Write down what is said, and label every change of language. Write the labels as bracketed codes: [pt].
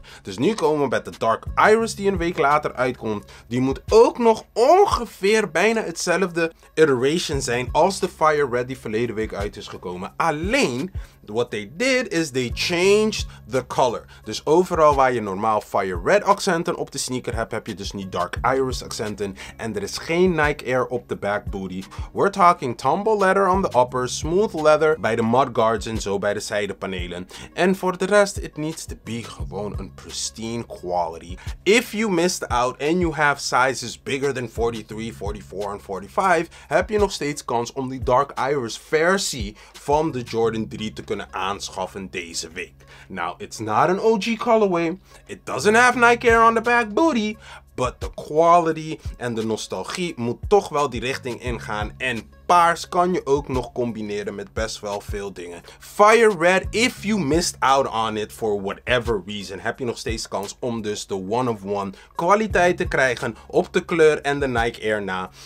[nl] Dus nu komen we met de Dark Iris die een week later uitkomt. Die moet ook nog ongeveer bijna hetzelfde iteration zijn als de Fire Red die verleden week uit is gekomen. Alleen, [en] what they did is they changed the color. [nl] Dus overal waar je normaal Fire Red accenten op de sneaker hebt, heb je dus niet Dark Iris accenten. En er is geen Nike Air op de back booty. [en] We're talking tumble leather on the upper, smooth leather [nl] bij de mudguards en zo bij de zijdepanelen. En voor de rest, [en] it needs to be [nl] gewoon een [en] pristine quality. If you missed out and you have sizes bigger than 43, 44 [nl] en 45, heb je nog steeds kans om die Dark Iris versie van de Jordan 3 te kunnen aanschaffen deze week. [en] Now, it's not an OG colorway. It doesn't have Nike Air on the back booty. But the quality [nl] en de nostalgie moet toch wel die richting ingaan. En paars kan je ook nog combineren met best wel veel dingen. Fire Red, [en] if you missed out on it for whatever reason, [nl] heb je nog steeds kans om dus de one-of-one kwaliteit te krijgen op de kleur en de Nike Air na.